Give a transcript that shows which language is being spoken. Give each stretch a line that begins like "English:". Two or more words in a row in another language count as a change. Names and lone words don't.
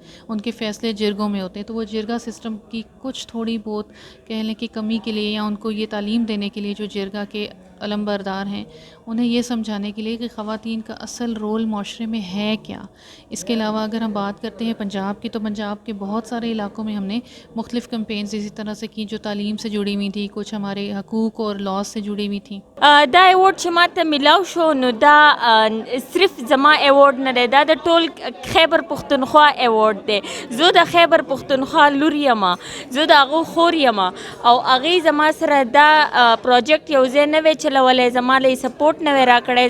Urdu: ان کے فیصلے جرگوں میں ہوتے ہیں، تو وہ جرگہ سسٹم کی کچھ تھوڑی بہت کہہ لیں کہ کمی کے لیے، یا ان کو یہ تعلیم دینے کے لیے جو جرگہ کے علم بردار ہیں انہیں یہ سمجھانے کے لیے کہ خواتین کا اصل رول معاشرے میں ہے کیا. اس کے علاوہ اگر ہم بات کرتے ہیں پنجاب کی، تو پنجاب کے بہت سارے علاقوں میں ہم نے مختلف کمپینز اسی طرح سے کی جو تعلیم سے جڑی ہوئی تھی، کچھ ہمارے حقوق اور لاز سے جڑی ہوئی تھیں.
Pashto: دا ایوارڈ چې ماته میلاو شو نو دا صرف زما ایوارډ نه دی، دا د ټول خیبر پښتونخوا ایوارډ دی. زه د خیبر پښتونخوا لور یم، زه د هغو خور یم، او هغې زما سره دا پروجیکټ یو ځای نه وی چلولی، زما له یې سپورټ نه وی راکړی.